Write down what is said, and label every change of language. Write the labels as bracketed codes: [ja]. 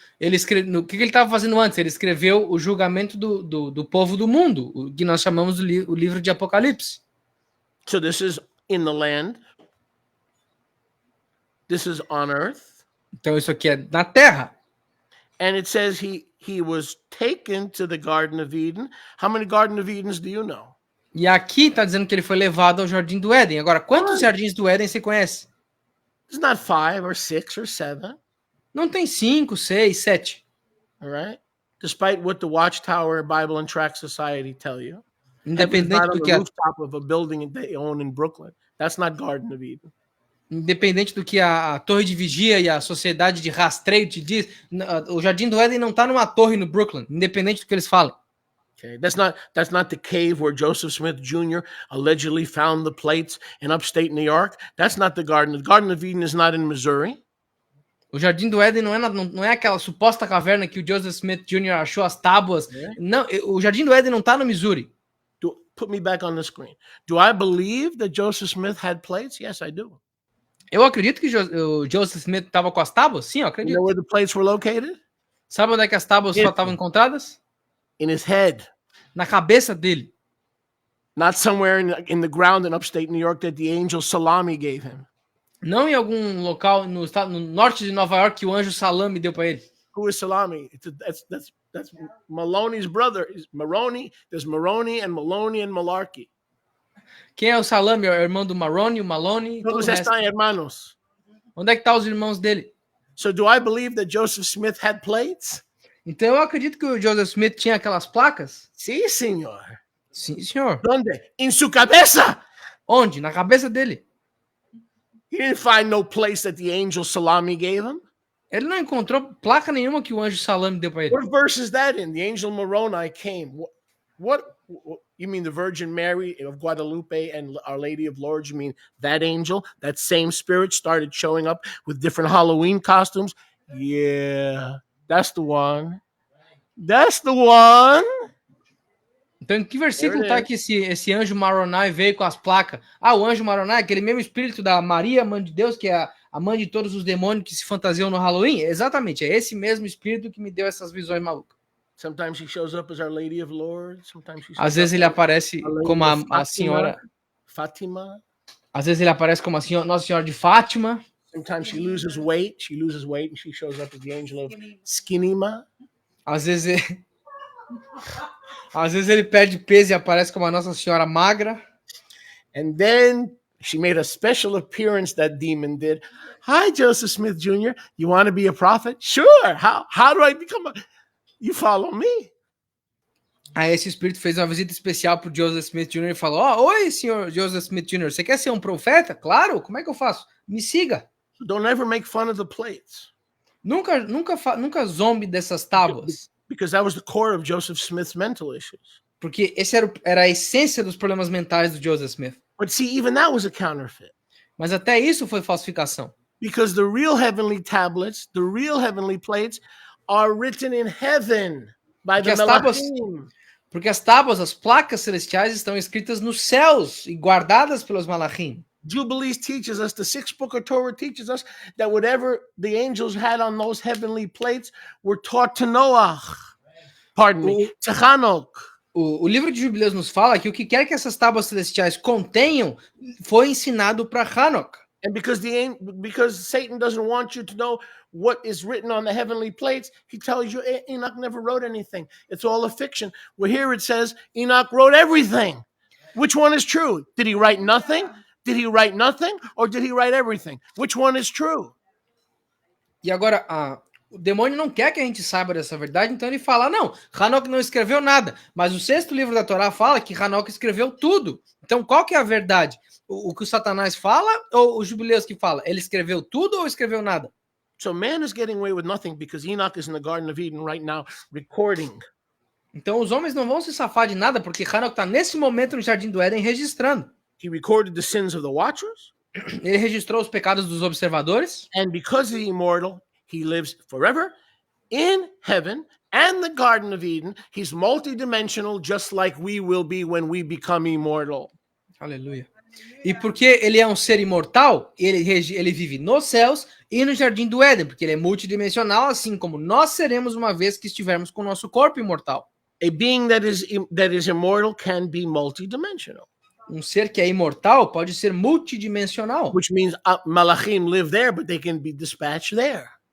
[pt] Ele escreve, o que ele estava fazendo antes? Ele escreveu o julgamento do povo do mundo, o que nós chamamos o livro de Apocalipse. [en] So this is in the land. This is on earth. [pt] Então isso aqui é na terra. [en] And it says he was taken to the Garden of Eden. How many Garden of Edens do you know? [pt] E aqui está dizendo que ele foi levado ao Jardim do Éden. Agora, quantos jardins do Éden você conhece? [en] It's not 5 or 6 or 7. [pt] Não tem 5, 6, 7. [en] All right? Despite what the Watchtower Bible and Tract Society tell you. [pt] Independente do que a [en] rooftop of a building they own in Brooklyn. That's not Garden of Eden. [pt] Independente do que a Torre de Vigia e a Sociedade de Rastreio te diz, o Jardim do Éden não está numa torre no Brooklyn, independente do que eles falam. [en] Okay, that's not the cave where Joseph Smith Jr. allegedly found the plates in upstate New York. That's not the garden. The Garden of Eden is not in Missouri. [pt] O Jardim do Éden não é aquela suposta caverna que o Joseph Smith Jr. achou as tábuas. Yeah. Não, o Jardim do Éden não está no Missouri. [en] Put me back on the screen. Do I believe that Joseph Smith had plates? Yes, I do. [pt] Eu acredito que o Joseph Smith estava com as tábuas? Sim, eu acredito. [en] You know where the plates were located? [pt] Sabe onde é que as tábuas só estavam encontradas? [en] In his head. [pt] Na cabeça dele. [en] Not somewhere in the ground in upstate New York that the angel Salami gave him. [pt] Não em algum local no norte de Nova York que o anjo Salami deu para ele. [en] Who is Salami? That's Maloney's brother. Maroni. There's Maroni and Maloney and Malarkey. [pt] Quem é o Salami? É o irmão do Maroni, o Maloney. Todos estão hermanos. Onde é que estão os irmãos dele? [en] So do I believe that Joseph Smith had plates? [pt] Então eu acredito que o Joseph Smith tinha aquelas placas? Sim, senhor. Sim, senhor. Onde? Em sua cabeça. Onde? Na cabeça dele. [en] He didn't find no place that the angel Salami gave him. [pt] Ele não encontrou placa nenhuma que o anjo Salami deu para ele. [en] What verse is that in? The angel Moroni came. What you mean the Virgin Mary of Guadalupe and Our Lady of Lourdes? You mean that angel, that same spirit started showing up with different Halloween costumes? Yeah, that's the one. That's the one. [pt] Então, em que versículo tá que esse anjo Maronai veio com as placas? Ah, o anjo Maronai, aquele mesmo espírito da Maria, mãe de Deus, que é a mãe de todos os demônios que se fantasiam no Halloween? Exatamente, é esse mesmo espírito que me deu essas visões malucas. [en] Sometimes she shows up as Our Lady of Lords. Sometimes she shows [pt] Às vezes ele aparece como a senhora... Fatima. Às vezes ele aparece como a senhora, Nossa Senhora de Fátima. [en] Sometimes she loses weight. She loses weight and she shows up as the angel of Skinima. [pt] Às vezes ele perde peso e aparece como a Nossa Senhora magra. [en] And then she made a special appearance, that demon did. Hi, Joseph Smith Jr. You want to be a prophet? Sure. How do I become a... You follow me. [pt] Aí esse espírito fez uma visita especial pro Joseph Smith Jr. e falou: oi, senhor Joseph Smith Jr., você quer ser um profeta? Claro, como é que eu faço? Me siga. [en] Don't ever make fun of the plates. [pt] Nunca zombe dessas tábuas. [en] Because that was the core of Joseph Smith's mental issues. [pt] Porque esse era a essência dos problemas mentais do Joseph Smith. [en] But see, even that was a counterfeit. [pt] Mas até isso foi falsificação. [en] Because the real heavenly tablets, the real heavenly plates, are written in heaven by the Malachim. [pt] Porque as tábuas, as placas celestiais estão escritas nos céus e guardadas pelos Malachim. [en] Jubilees teaches us, the sixth book of Torah teaches us that whatever the angels had on those heavenly plates were taught to Noah. Pardon me, to Enoch. [pt] O livro de Jubileus nos fala que o que quer que essas tábuas celestiais contenham foi ensinado para Enoch. [en] And because Satan doesn't want you to know what is written on the heavenly plates, he tells you Enoch never wrote anything. It's all a fiction. Well, here it says Enoch wrote everything. Which one is true? Did he write nothing? Did he write nothing? Or did he write everything? Which one is true? [pt] E agora, o demônio não quer que a gente saiba dessa verdade, então ele fala, não, Enoch não escreveu nada. Mas o sexto livro da Torá fala que Enoch escreveu tudo. Então, qual que é a verdade? O que o Satanás fala ou o Jubileus que fala? Ele escreveu tudo ou escreveu nada? [en] So man is getting away with nothing because Enoch is in the Garden of Eden right now recording. [pt] Então os homens não vão se safar de nada porque Enoch está nesse momento no Jardim do Éden registrando. [en] He recorded the sins of the watchers. [pt] Ele registrou os pecados dos observadores. [en] And because he's immortal, he lives forever in heaven and the Garden of Eden. He's multidimensional just like we will be when we become immortal. [pt] Aleluia. E porque ele é um ser imortal, ele vive nos céus e no Jardim do Éden, porque ele é multidimensional, assim como nós seremos uma vez que estivermos com o nosso corpo imortal. [en] A being that is immortal can be multidimensional. [pt] Um ser que é imortal pode ser multidimensional. [en] Which means Malachim live there, but they can be dispatched there.